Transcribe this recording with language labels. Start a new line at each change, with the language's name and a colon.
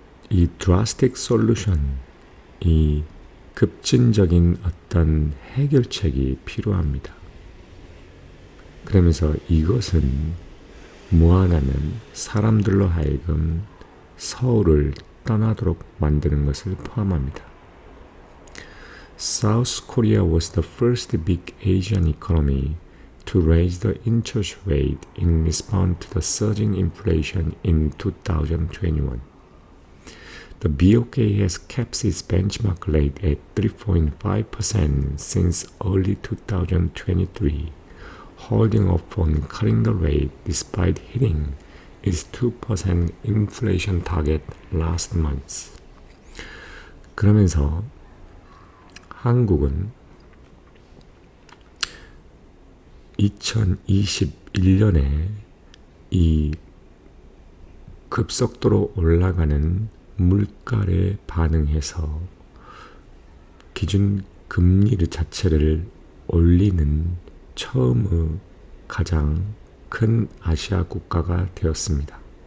Korean: 이
English: drastic solution,
Korean: 이 급진적인 어떤 해결책이 필요합니다. 그러면서 이것은 무한하면 사람들로 하여금 서울을 떠나도록 만드는 것을 포함합니다.
English: South Korea was the first big Asian economy to raise the interest rate in response to the surging inflation in 2021. The BOK has kept its benchmark rate at 3.5% since early 2023, holding off on cutting the rate despite hitting its 2% inflation target last month.
Korean: 그러면서 한국은 2021년에 이 급속도로 올라가는 물가에 반응해서 기준 금리 자체를 올리는 처음의 가장 큰 아시아 국가가 되었습니다.